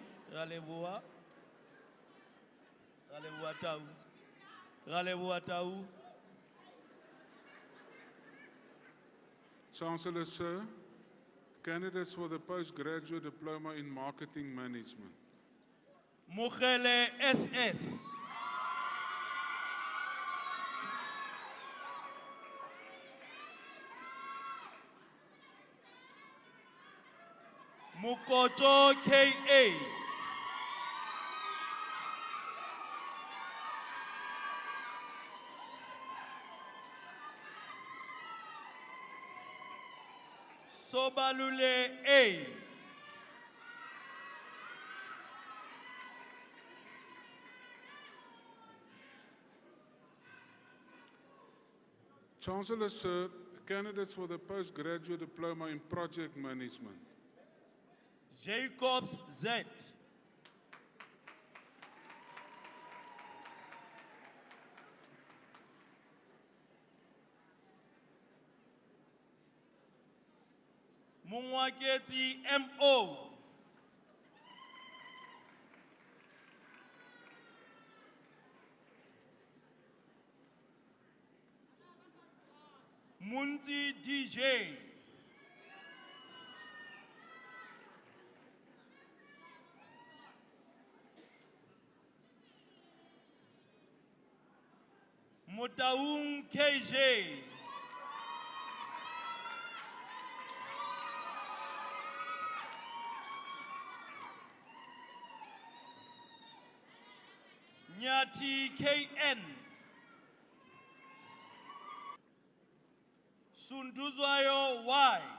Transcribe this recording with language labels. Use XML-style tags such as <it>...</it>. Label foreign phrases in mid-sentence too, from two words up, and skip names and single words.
<en>Raleboa. Raleboa Tau. Raleboa Tau. Chancellor, sir, candidates for the postgraduate diploma in marketing management. Mugele SS. Mukoto KA. Sobalule A. Chancellor, sir, candidates for the postgraduate diploma in project management. Jacobs Z. Mungwaketi MO. Munti DJ. Motaung KJ. Nyati KN. Sunduzwayo Y.</en>